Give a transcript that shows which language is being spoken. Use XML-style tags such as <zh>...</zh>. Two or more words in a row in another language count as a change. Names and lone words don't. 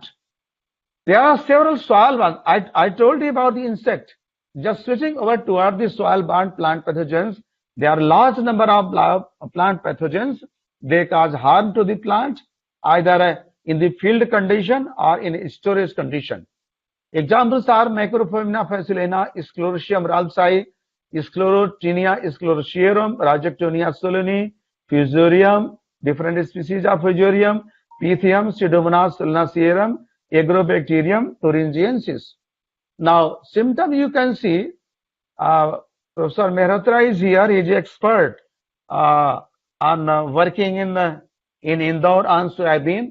<en>There are several soil-borne. I told you about the insect. Just switching over toward the soil-borne plant pathogens, there are large number of plant pathogens. They cause harm to the plant either in the field condition or in storage condition. Examples are Macrophylla facilina, Sclerotium ralpsi, Sclerotinia sclerotiarum, Rajectonia solani, Fusarium, different species of Fusarium, Pythium, Pseudomonas solanacearum, Agrobacterium thuringiensis. Now, symptom you can see, Professor Mehrotra is here. He is expert on working in Indore on soybean.</en>